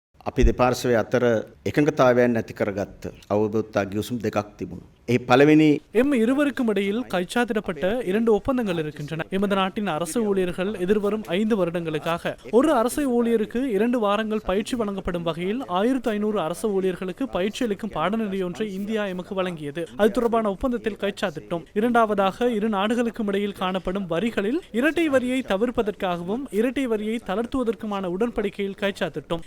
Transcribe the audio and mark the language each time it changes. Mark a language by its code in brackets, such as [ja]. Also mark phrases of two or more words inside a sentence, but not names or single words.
[si] අපි දෙපාර්ශ්වයේ අතර එකඟතාවයන් නැති කරගත්ත අවබෝධතා ගිවිසුම් දෙකක් තිබුණා. ඒ පළවෙනි [ta] எம் இருவருக்கும் இடையில் கைச்சாத்திடப்பட்ட 2 ஒப்பந்தங்கள் இருக்கின்றன. எமது நாட்டின் அரசு ஊழியர்கள் எதிர்வரும் 5 வருடங்களுக்காக ஒரு அரசு ஊழியருக்கு 2 வாரங்கள் பயிற்சி வழங்கப்படும் வகையில் 1500 அரசு ஊழியர்களுக்கு பயிற்சி அளிக்கும் பாடநெறி ஒன்றை இந்தியா எமக்கு வழங்கியது. அது தொடர்பான ஒப்பந்தத்தில் கைச்சாத்திட்டோம். இரண்டாவதாக இரு நாடுகளுக்கும் இடையில் காணப்படும் வரிகளில் இரட்டை வரியை தவிர்ப்பதற்காகவும் இரட்டை வரியை தளர்த்துவதற்குமான உடன்படிக்கையில் கைச்சாத்திட்டோம்.